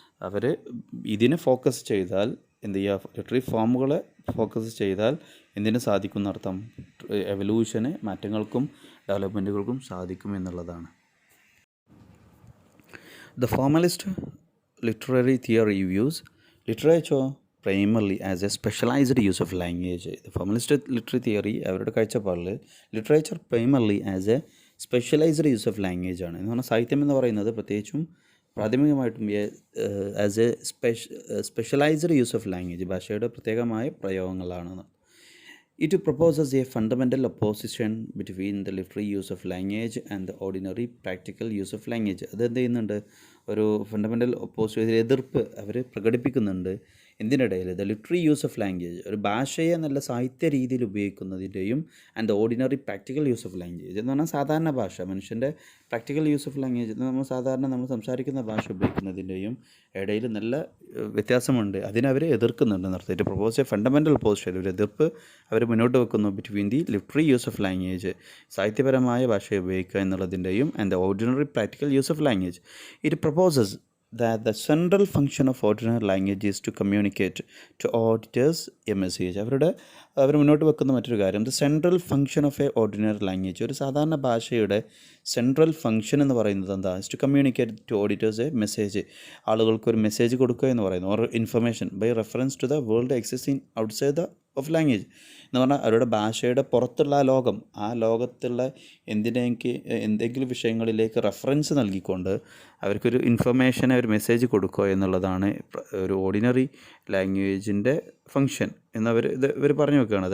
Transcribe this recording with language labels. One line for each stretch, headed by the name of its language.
Malayalam: അവർ ഇതിനെ ഫോക്കസ് ചെയ്താൽ എന്ത് ചെയ്യുക, ലിറ്റററി ഫോമുകളെ ഫോക്കസ് ചെയ്താൽ എന്തിനു സാധിക്കും എന്നർത്ഥം, എവല്യൂഷന്, മാറ്റങ്ങൾക്കും ഡെവലപ്മെൻറ്റുകൾക്കും സാധിക്കും എന്നുള്ളതാണ്.
English: The formalist literary theory views literature primarily as a specialized use of language. The formalist literary theory
Malayalam: അവരുടെ കാഴ്ചപ്പാടിൽ
English: Literature primarily as a specialized use of language ആണ്.
Malayalam: എന്ന് പറഞ്ഞാൽ സാഹിത്യം എന്ന് പറയുന്നത് പ്രത്യേകിച്ചും പ്രാഥമികമായിട്ടും
English: as a specialised use of language,
Malayalam: ഭാഷയുടെ പ്രത്യേകമായ പ്രയോഗങ്ങളാണ്.
English: It proposes a fundamental opposition between the literary use of language and the ordinary practical use of language.
Malayalam: അതെന്ത് ചെയ്യുന്നുണ്ട്, ഒരു ഫണ്ടമെൻ്റൽ എതിർപ്പ് അവർ പ്രകടിപ്പിക്കുന്നുണ്ട്. എന്തിനിടയിൽ, the literary use of language, ഒരു ഭാഷയെ നല്ല സാഹിത്യ രീതിയിൽ ഉപയോഗിക്കുന്നതിൻ്റെയും and the ordinary practical use of language എന്ന് പറഞ്ഞാൽ സാധാരണ ഭാഷ, മനുഷ്യൻ്റെ പ്രാക്ടിക്കൽ യൂസ് ഓഫ് ലാംഗ്വേജ്, നമ്മൾ സംസാരിക്കുന്ന ഭാഷ ഉപയോഗിക്കുന്നതിൻ്റെയും ഇടയിൽ നല്ല വ്യത്യാസമുണ്ട്. അതിനവർ എതിർക്കുന്നുണ്ട് എന്നർത്ഥം. ഇത് പ്രൊപ്പോസ് എ ഫണ്ടമെൻ്റൽ ഓപ്പോസിഷൻ, ഒരു എതിർപ്പ് അവർ മുന്നോട്ട് വെക്കുന്നു between the literary use of language, സാഹിത്യപരമായ ഭാഷയെ ഉപയോഗിക്കുക എന്നുള്ളതിൻ്റെയും and the ordinary practical use of language.
English: It proposes that the central function of ordinary language is to communicate to auditors a message.
Malayalam: അവർ മുന്നോട്ട് വെക്കുന്ന മറ്റൊരു കാര്യം, the central function of A ordinary language, ഒരു സാധാരണ ഭാഷയുടെ central function എന്ന് പറയുന്നത് എന്താ,
English: is to communicate to auditors a message,
Malayalam: ആളുകൾക്ക് ഒരു മെസ്സേജ് കൊടുക്കുക എന്ന് പറയുന്നു,
English: or information by reference to the world existing outside the of language
Malayalam: എന്ന് പറഞ്ഞാൽ അവരുടെ ഭാഷയുടെ പുറത്തുള്ള ആ ലോകം, ആ ലോകത്തുള്ള എന്തെങ്കിലും വിഷയങ്ങളിലേക്ക് റെഫറൻസ് നൽകിക്കൊണ്ട് അവർക്കൊരു ഇൻഫർമേഷനെ, ഒരു മെസ്സേജ് കൊടുക്കുക എന്നുള്ളതാണ് ഒരു ഓർഡിനറി ലാംഗ്വേജിൻ്റെ ഫംഗ്ഷൻ ഇവർ പറഞ്ഞു വെക്കുകയാണ്.